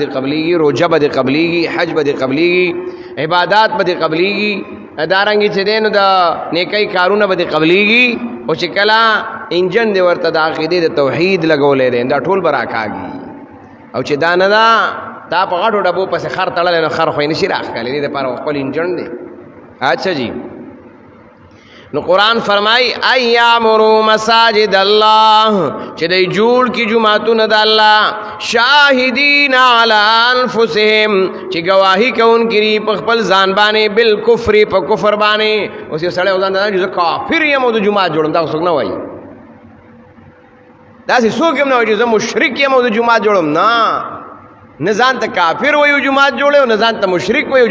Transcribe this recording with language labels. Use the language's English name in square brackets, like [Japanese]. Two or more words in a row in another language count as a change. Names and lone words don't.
[Pashto] قبلیږي روژه به دې قبلیږي حج به دې قبلیږي عبادات به دې قبلیږي دارنګې چې دی نو د نیکۍ کارونه به دې قبلیږي خو چې کله انجن دی ورته د عقیدې د توحید لګولی دی دا ټول به راکاږي او چې دا نه ده تا په غټو ډبو پسې خر تړلی نو خر خو یې نشي راښکلی دې دپاره خپل انجن دی [Urdu] اچھا جی [Pashto] نو قرآن فرمائی [Arabic] ان یعمروا مساجد اللہ [Pashto] چې دی جوړ کی جماعتونه د الله [Arabic] شاهدین علی انفسهم [Pashto] چې گواہی کوونکي دي په خپل ځان باندې بالکفر په کفر باندې اوس یو سړی ځان ته چې کافر یم او د جماعت جوړم دا څوک نه وایي داسې څوک هم نه وایي چې زه مشرک یم او د جماعت جوړم نه ځان ته کافر وایي جماعت جوړي او نه ځان ته مشرک وایي